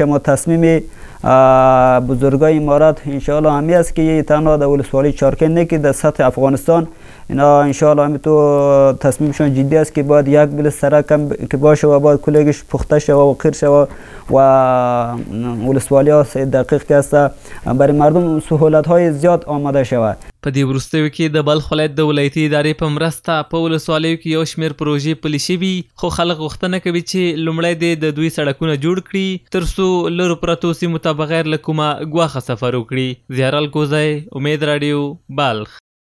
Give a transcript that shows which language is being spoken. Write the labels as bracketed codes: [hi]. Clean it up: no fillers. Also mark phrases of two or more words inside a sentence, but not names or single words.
[fa] ما تصمیم بزرگای امارت انشاءالله همی است که تنها در ولسوالی چهرکند نه که در سطح افغانستان اینا انشاءالله همی تو تصمیمشون جدی است که باید یک بل سرک هم که باشه و باید کلگش پخته شود و قیر شود و ولسوالی ها دقیق که است برای مردم سهولت های زیاد آماده شود. [ps] په دې وروستیو کې د بلخ ولایت د ولایتي ادارې په مرسته په ولسوالیو کې یو شمېر پروژې پلي شوي، خو خلک غوښتنه کوي چې لومړی د دوی سړکونه جوړ کړي تر څو لرو پرتو سیمو ته بغیر له کومه ګواښه سفر وکړي. زیارال کوزی، امید راډیو، بلخ.